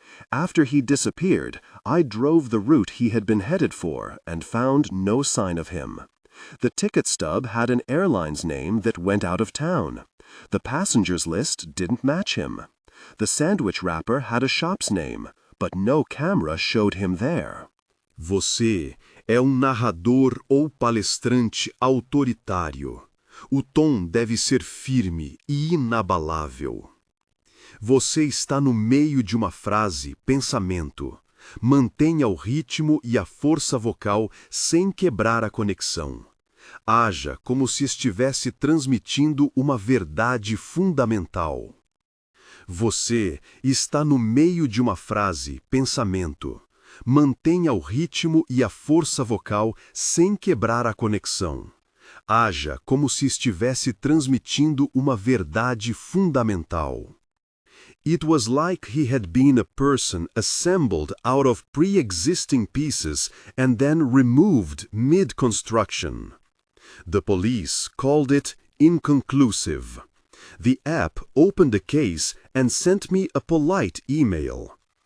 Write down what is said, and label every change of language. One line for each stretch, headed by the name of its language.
English: After he disappeared, I drove the route he had been headed for and found no sign of him. The ticket stub had an airline's name that went out of town. The passengers list didn't match him. The sandwich wrapper had a shop's name, but no camera showed him there.
Portuguese: Você é narrador ou palestrante autoritário. O tom deve ser firme e inabalável. Você está no meio de uma frase, pensamento. Mantenha o ritmo e a força vocal sem quebrar a conexão. Haja como se estivesse transmitindo uma verdade fundamental. Você está no meio de uma frase, pensamento. Mantenha o ritmo e a força vocal sem quebrar a conexão. Haja como se estivesse transmitindo uma verdade fundamental.
English: It was like he had been a person assembled out of pre-existing pieces and then removed mid-construction. The police called it inconclusive. The app opened the case and sent me a polite email.